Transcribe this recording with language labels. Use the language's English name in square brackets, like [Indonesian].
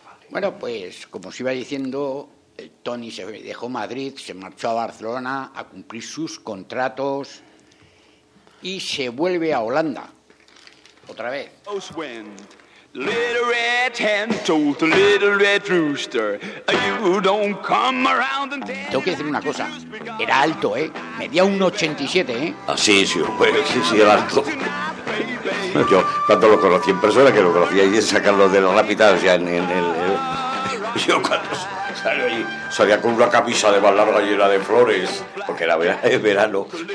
[Spanish] Bueno, pues como os iba diciendo, Tony se dejó Madrid, se marchó a Barcelona a cumplir sus contratos y se vuelve a Holanda. Otra vez. [English] Little red hen told the little red rooster, you don't come around and tell. [Spanish] Tengo que decir una cosa, era alto, ¿eh? Medía 1,87, ¿eh? Ah, sí, sí, pues, sí, sí, era alto. Yo cuando lo conocí en persona, que lo conocía ahí, sacarlo de la rápida, o sea, yo cuando salió ahí, salía con una camisa de más larga llena de flores, porque era verano.